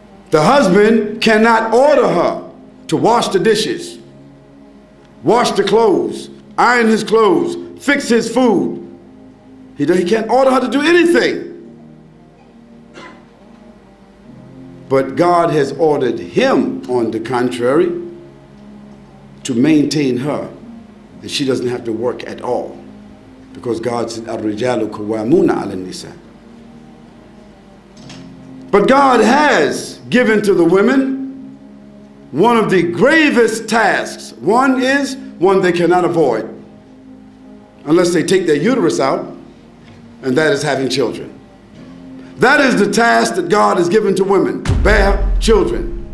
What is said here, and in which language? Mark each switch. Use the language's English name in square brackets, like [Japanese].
[English] The husband cannot order her to wash the dishes, wash the clothes, iron his clothes, fix his food. He can't order her to do anything. But God has ordered him, on the contrary, to maintain her. And she doesn't have to work at all. Because God said, [Arabic] الرِّجَالُ قَوَّامُونَ عَلَى النِّسَاءِ. [English] But God has given to the women one of the gravest tasks. One is one they cannot avoid unless they take their uterus out, and that is having children. That is the task that God has given to women, to bear children.